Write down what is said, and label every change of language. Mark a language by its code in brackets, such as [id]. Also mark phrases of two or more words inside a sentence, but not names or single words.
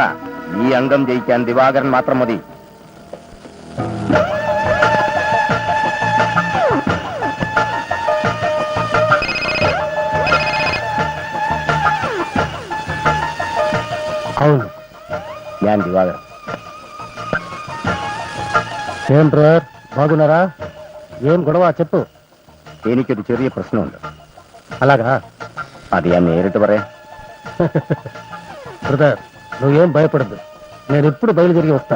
[ml] ഈ അംഗം ജയിക്കാൻ ദിവാകരൻ മാത്രം മതി. అవును, ഞാൻ ദിവാകരൻ. [te] ఏం బ్రదర్, బాగున్నారా? ఏం గొడవ చెప్పు. [ml] എനിക്കൊരു ചെറിയ പ്രശ്നമുണ്ട്. [te] అలాగా [ml] അത് ഞാൻ നേരിട്ട് പറയാം. [te] బ్రదర్, నువ్వేం భయపడద్దు. నేను ఇప్పుడు బయలుదేరి వస్తాను.